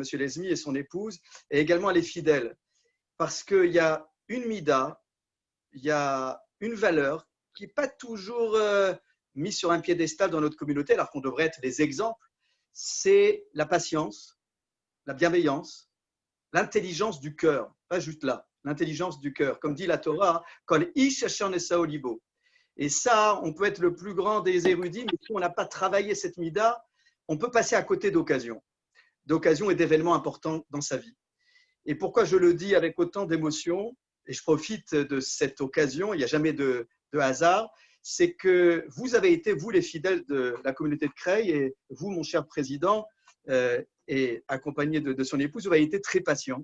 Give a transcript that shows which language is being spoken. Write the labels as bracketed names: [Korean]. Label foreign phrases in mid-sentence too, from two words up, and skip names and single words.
[French] Lesmi et son épouse, et également les fidèles. Parce qu'il y a une mida, il y a une valeur qui n'est pas toujours mise sur un piédestal dans notre communauté, alors qu'on devrait être des exemples, c'est la patience, la bienveillance, l'intelligence du cœur, pas juste là, l'intelligence du cœur. Comme dit la Torah, [Hebrew] כל איש אשר נשאו לבו. [French] Et ça, on peut être le plus grand des érudits, mais si on n'a pas travaillé cette mida, on peut passer à côté d'occasions et d'événements importants dans sa vie. Et pourquoi je le dis avec autant d'émotion, et je profite de cette occasion, il n'y a jamais de hasard, c'est que vous avez été, vous les fidèles de la communauté de Creil, et vous, mon cher président, et accompagné de son épouse, vous avez été très patient.